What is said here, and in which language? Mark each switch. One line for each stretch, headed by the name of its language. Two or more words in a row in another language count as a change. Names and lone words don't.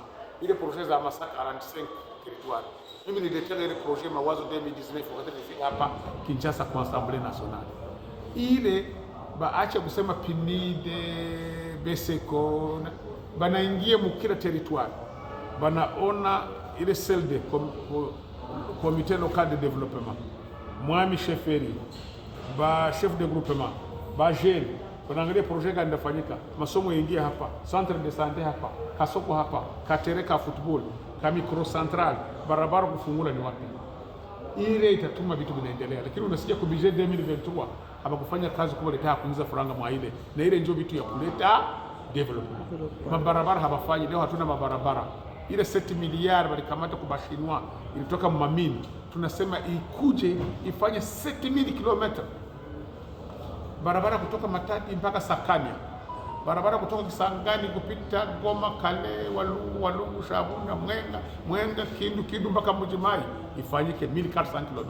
Swahili: Ile projet za Masa 45 territoire, mimi nililetea ile projet mawazo 2019 wakati nilifika hapa Kinshasa kwa Assemblée Nationale. Ile baache kusema PNID, BESECO, banaingia mu kila territoire, banaona ile CLD
French: comité local de développement,
Swahili: mwami chefferie, ba
French: chef de groupement,
Swahili: ba jeune, wanaangalia projet gani ndafanyika, masomo yaingia hapa,
French: centre de santé
Swahili: hapa, kasoko hapa, katereka football, ka
French: micro central,
Swahili: barabara kufungula ni wapi. Ile itatuma vitu vinaendelea, lakini unasikia kwa budget 2023 hapa kufanya kazi kubwa leta kuingiza faranga mwa ile, na ile ndio vitu ya kuleta development. Mabarabara habafanyi, leo hatuna mabarabara. Ile 7 miliari walikamata kwa Bashinwa ilitoka Mamini, tunasema ikuje ifanye 7000 km barabara kutoka Matadi mpaka Sakania, barabara kutoka Kisangani kupita Goma, Kale, Walungu, Shabunda, Mwenga, Kindu mpaka Mujimai ifanyike 1400 km.